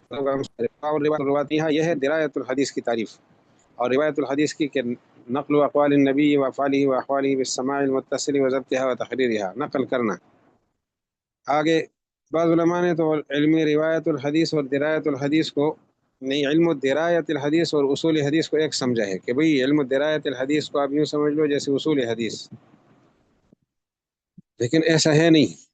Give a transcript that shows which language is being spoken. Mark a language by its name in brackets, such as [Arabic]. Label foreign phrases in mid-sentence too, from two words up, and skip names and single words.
[Urdu] اور روایت یہ ہے درایت الحدیث کی تعریف، اور روایت الحدیث کی کہ [Arabic] نقل و اقوال النبی و افعالہ و احوالہ بالسماع المتصل و ضبطها و تحریرها، [Urdu] نقل کرنا۔ آگے بعض علماء نے تو علم روایت الحدیث اور درایت الحدیث کو نہیں، علم درایت الحدیث اور اصول حدیث کو ایک سمجھا ہے کہ بھئی علم درایت الحدیث کو آپ یوں سمجھ لو جیسے اصول حدیث، لیکن ایسا ہے نہیں۔